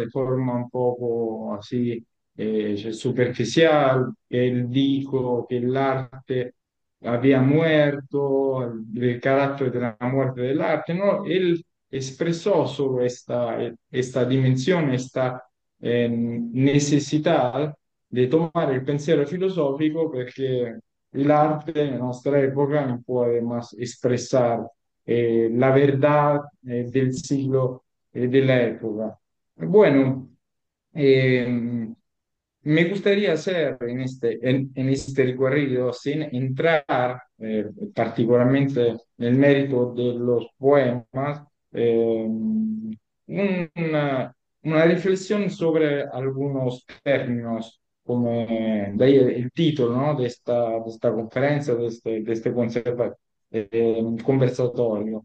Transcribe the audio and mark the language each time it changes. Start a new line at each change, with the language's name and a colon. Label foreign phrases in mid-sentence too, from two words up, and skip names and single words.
Spanish: De forma un poco así superficial, él dijo que el arte había muerto, el carácter de la muerte del arte, ¿no? Él expresó sobre esta dimensión, esta necesidad de tomar el pensiero filosófico
Italian: perché l'arte nella nostra epoca non può
Spanish: más expresar la verdad del siglo de la época. Bueno, eh, me gustaría hacer en este recorrido, sin entrar particularmente
Italian: nel merito
Spanish: de los poemas, una reflexión sobre algunos términos, como de ahí el título, ¿no? de esta conferencia, de este conversatorio.